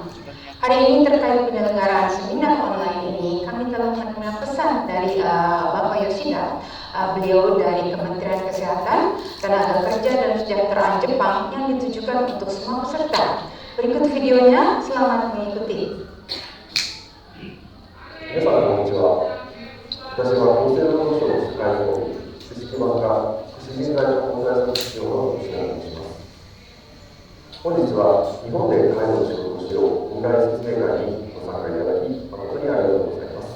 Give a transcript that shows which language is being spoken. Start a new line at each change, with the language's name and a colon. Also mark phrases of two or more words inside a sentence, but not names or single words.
Indonesian: Hari ini terkait penyelenggaraan seminar online ini, kami telah menerima pesan dari Bapak Yoshida, beliau dari Kementerian Kesehatan, Tenaga Kerja dan Kesejahteraan Jepang yang ditujukan untuk semua peserta. Berikut videonya, selamat mengikuti.
Japanese: 皆さんこんにちは。私は厚生労働省社会保険知識版課福祉人材コンサルタント企業の吉田と申します。本日は日本で介護の仕事をしようオンライン説明会にご参加いただき誠にありがとうございます。